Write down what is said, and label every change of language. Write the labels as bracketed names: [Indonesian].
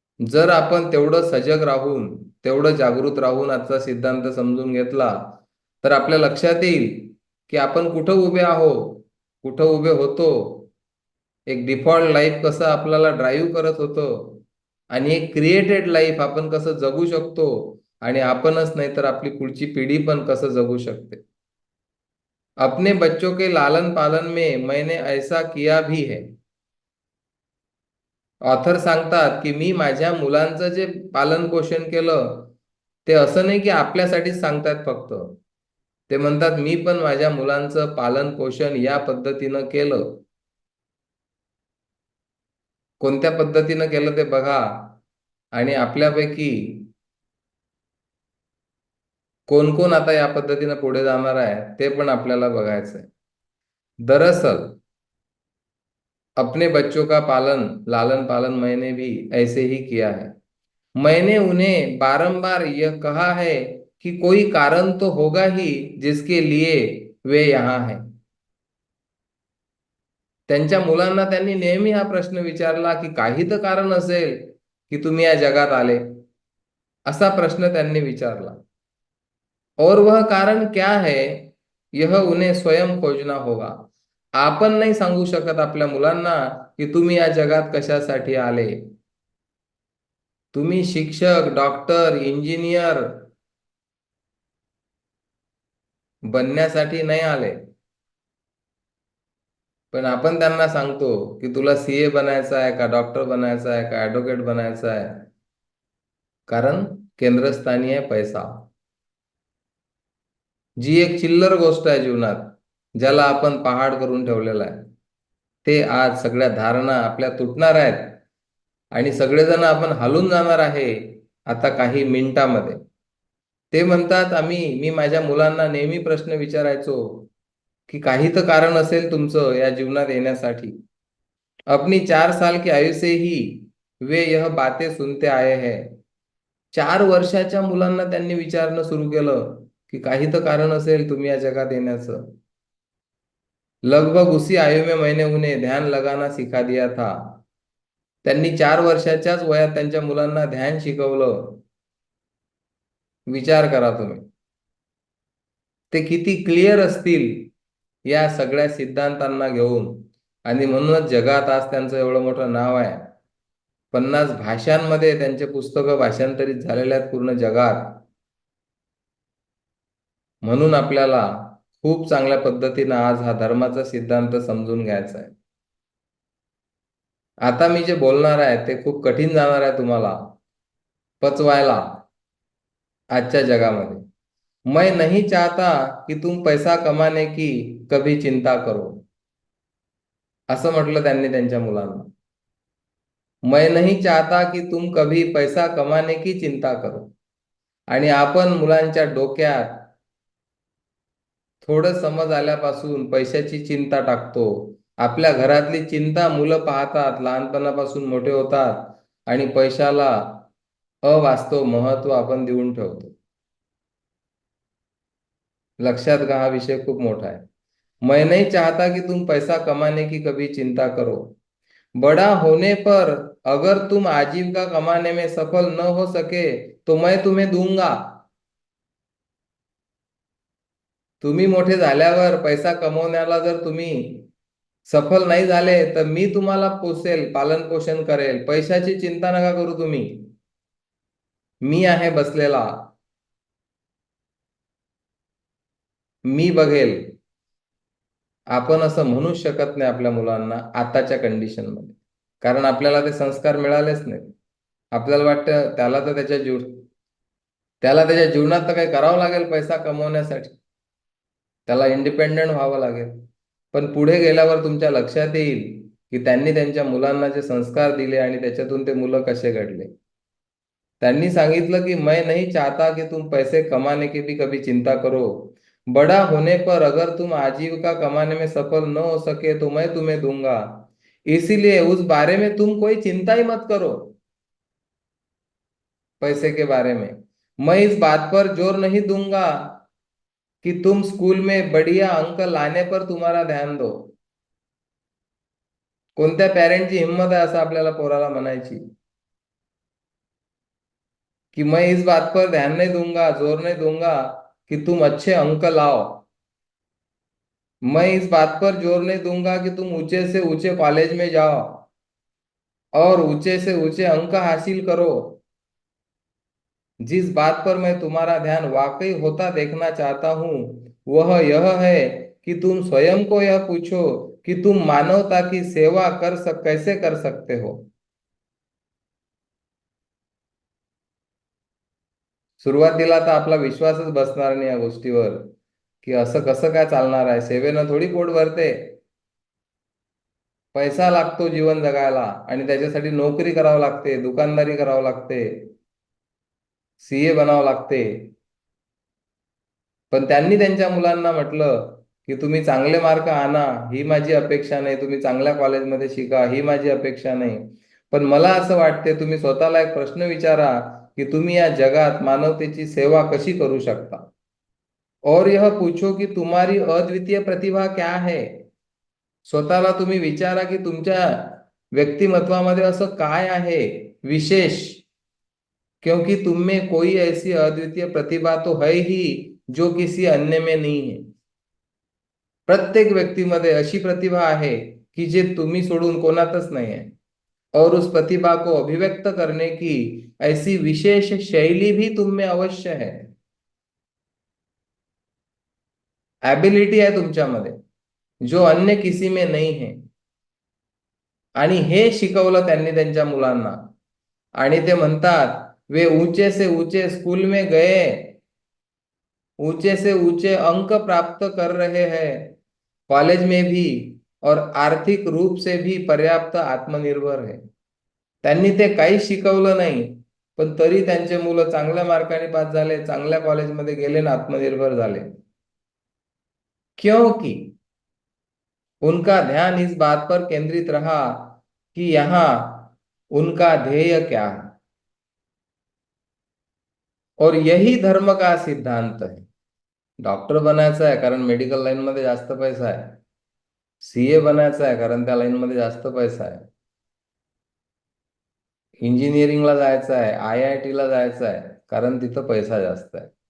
[Marathi] जर आपण तेवढं सजग राहून, तेवढं जागृत राहून आजचा सिद्धांत समजून घेतला, तर आपल्या लक्षात येईल की आपण कुठं उभे आहोत, कुठं उभे होतो, एक डिफॉल्ट लाईफ कसं आपल्याला ड्राईव्ह करत होतं, आणि एक क्रिएटेड लाईफ आपण कसं जगू शकतो, आणि आपणच नाही तर आपली पुढची पिढी पण कसं जगू शकते. [Hindi] अपने बच्चों के लालन पालन में मैंने ऐसा किया भी है. [Marathi] ऑथर सांगतात की मी माझ्या मुलांचं जे पालन पोषण केलं, ते असं नाही की आपल्यासाठीच सांगतात फक्त. ते म्हणतात मी पण माझ्या मुलांचं पालन पोषण या पद्धतीनं केलं. कोणत्या पद्धतीनं केलं ते बघा, आणि आपल्यापैकी कोण कोण आता या पद्धतीनं पुढे जाणार आहे ते पण आपल्याला बघायचं आहे. [Hindi] दरअसल अपने बच्चों का पालन लालन पालन मैंने भी ऐसे ही किया है. मैंने उन्हें बारंबार यह कहा है कि कोई कारण तो होगा ही जिसके लिए वे यहाँ हैं. [Marathi] त्यांच्या मुलांना त्यांनी नेहमी हा प्रश्न विचारला की काही तर कारण असेल की तुम्ही या जगात आले. असा प्रश्न त्यांनी विचारला. [Hindi] और वह कारण क्या है यह उन्हें स्वयं खोजना होगा. [Marathi] आपण नाही सांगू शकत आपल्या मुलांना की तुम्ही या जगात कशासाठी आले. तुम्ही शिक्षक, डॉक्टर, इंजिनियर बनण्यासाठी नाही आले. पण आपण त्यांना सांगतो की तुला सीए बनायचं आहे का, डॉक्टर बनायचं आहे का, ऍडव्होकेट बनायचं आहे. कारण केंद्रस्थानी आहे पैसा. जी एक चिल्लर गोष्ट आहे जीवनात, ज्याला आपण पहाड करून ठेवलेला आहे, ते आज सगळ्या धारणा आपल्या तुटणार आहेत आणि सगळेजण आपण हलून जाणार आहे आता काही मिनिटामध्ये. ते म्हणतात मी माझ्या मुलांना नेहमी प्रश्न विचारायचो की काही तर कारण असेल तुमचं या जीवनात येण्यासाठी. [Hindi] अपनी 4 साल की आयु से ही वे यह बातें सुनते आए हैं. [Marathi] 4 वर्षाच्या मुलांना त्यांनी विचारणं सुरू केलं की काही तर कारण असेल तुम्ही या जगात येण्याचं. [Hindi] लगभग उसी आयु में मैंने उन्हें ध्यान लगाना सिखा दिया था. [Marathi] त्यांनी 4 वर्षाच्याच वयात त्यांच्या मुलांना ध्यान शिकवलं. विचार करा तुम्ही, ते किती क्लिअर असतील या सगळ्या सिद्धांतांना घेऊन. आणि म्हणूनच जगात आज त्यांचं एवढं मोठं नाव आहे. 50 भाषांमध्ये त्यांचे पुस्तकं भाषांतरित झालेले आहेत पूर्ण जगात. म्हणून आपल्याला खूप चांगल्या पद्धतीनं आज हा धर्माचा सिद्धांत समजून घ्यायचा आहे. आता मी जे बोलणार आहे ते खूप कठीण जाणार आहे तुम्हाला पचवायला आजच्या जगामध्ये. [Hindi] मैं नहीं चाहता कि तुम पैसा कमाने की कभी चिंता करो. [Marathi] असं म्हटलं त्यांनी त्यांच्या मुलांना. [Hindi] मैं नहीं चाहता कि तुम कभी पैसा कमाने की चिंता करो. [Marathi] आणि आपण मुलांच्या डोक्यात थोडं समज आल्यापासून पैशाची चिंता टाकतो. आपल्या घरातली चिंता मुलं पाहतात, लहानपणापासून मोठे होतात आणि पैशाला अवास्तव महत्व आपण देऊन ठेवतो. लक्षात घ्या, हा विषय खूप मोठा है. [Hindi] मैं नहीं चाहता कि तुम पैसा कमाने की कभी चिंता करो. बड़ा होने पर अगर तुम आजीविका कमाने में सफल न हो सके तो मैं तुम्हें दूंगा. [Marathi] तुम्ही मोठे झाल्यावर पैसा कमवण्याला जर तुम्ही सफल नाही झाले तर मी तुम्हाला पोसेल, पालन पोषण करेल. पैशाची चिंता नका करू तुम्ही, मी आहे बसलेला, मी बघेल. आपण असं म्हणूच शकत नाही आपल्या मुलांना आताच्या कंडिशनमध्ये, कारण आपल्याला ते संस्कार मिळालेच नाही. आपल्याला वाटतं त्याला त्याच्या जीवनात तर काही करावं लागेल पैसा कमवण्यासाठी, त्याला इंडिपेंडंट व्हावं लागेल. पण पुढे गेल्यावर तुमच्या लक्षात येईल की त्यांनी त्यांच्या मुलांना जे संस्कार दिले आणि त्याच्यातून ते मुलं कसे घडले. त्यांनी सांगितलं की [Hindi] मैं नहीं चाहता कि तुम पैसे कमाने की भी कभी चिंता करो. बड़ा होने पर अगर तुम आजीविका कमाने में सफल न हो सके तो मैं तुम्हें दूंगा. इसीलिए उस बारे में तुम कोई चिंता ही मत करो. पैसे के बारे में मैं इस बात पर जोर नहीं दूंगा कि तुम स्कूल में बढ़िया अंक लाने पर तुम्हारा ध्यान दो. [Marathi] कोणत्या पॅरेंटची हिंमत आहे असं आपल्याला पोराला म्हणायची कि [Hindi] मैं इस बात पर ध्यान नहीं दूंगा, जोर नहीं दूंगा कि तुम अच्छे अंक लाओ. मैं इस बात पर जोर नहीं दूंगा कि तुम ऊंचे से ऊंचे कॉलेज में जाओ और ऊंचे से ऊंचे अंक हासिल करो. जिस बात पर मैं तुम्हारा ध्यान वाकई होता देखना चाहता हूं वह यह है कि तुम स्वयं को यह पूछो कि तुम मानवता की सेवा कैसे कर सकते हो. [Marathi] सुरुवातीला तर आपला विश्वासच बसणार नाही या गोष्टीवर की असं कसं काय चालणार आहे. सेवेनं थोडी पोट भरते. पैसा लागतो जीवन जगायला आणि त्याच्यासाठी नोकरी करावं लागते, दुकानदारी करावं लागते, सीए बनावं लागते. पण त्यांनी त्यांच्या मुलांना म्हटलं की तुम्ही चांगले मार्क आणा ही माझी अपेक्षा नाही, तुम्ही चांगल्या कॉलेजमध्ये शिका ही माझी अपेक्षा नाही. पण मला असं वाटते तुम्ही स्वतःला एक प्रश्न विचारा की तुम्ही या जगात मानवतेची सेवा कशी करू शकता, [Hindi] और यह पूछो की तुम्हारी अद्वितीय प्रतिभा क्या है. [Marathi] स्वतःला तुम्ही विचारा की तुमच्या व्यक्तिमत्वामध्ये असं काय आहे विशेष, [Hindi] क्योंकि तुम में कोई ऐसी अद्वितीय प्रतिभा तो है ही जो किसी अन्य में नहीं है. [Marathi] प्रत्येक व्यक्तीमध्ये अशी प्रतिभा आहे की जे तुम्ही सोडून कोणातच नाही आहे. [Hindi] और उस प्रतिभा को अभिव्यक्त करने की ऐसी विशेष शैली भी तुम में अवश्य है. [Marathi] एबिलिटी आहे तुमच्यामध्ये [Hindi] जो अन्य किसी में नहीं है. [Marathi] आणि हे शिकवलं त्यांनी त्यांच्या मुलांना. आणि ते म्हणतात [Hindi] वे ऊंचे से ऊंचे स्कूल में गए, ऊंचे से ऊंचे अंक प्राप्त कर रहे हैं कॉलेज में भी, और आर्थिक रूप से भी पर्याप्त आत्मनिर्भर है. [Marathi] त्यांनी ते काहीच शिकवलं नाही, पण तरी त्यांचे मुलं चांगल्या मार्काने पास झाले, चांगल्या कॉलेजमध्ये गेले ना आत्मनिर्भर झाले. [Hindi] क्योंकि उनका ध्यान इस बात पर केंद्रित रहा कि यहाँ उनका ध्येय क्या है. और यही धर्म का सिद्धांत है. [Marathi] डॉक्टर बनायचं आहे कारण मेडिकल लाईन मध्ये जास्त पैसा आहे. सीए बनायचं आहे कारण त्या लाईन मध्ये जास्त पैसा आहे. इंजिनिअरिंगला जायचं आहे, IIT ला जायचं आहे कारण तिथं पैसा जास्त आहे.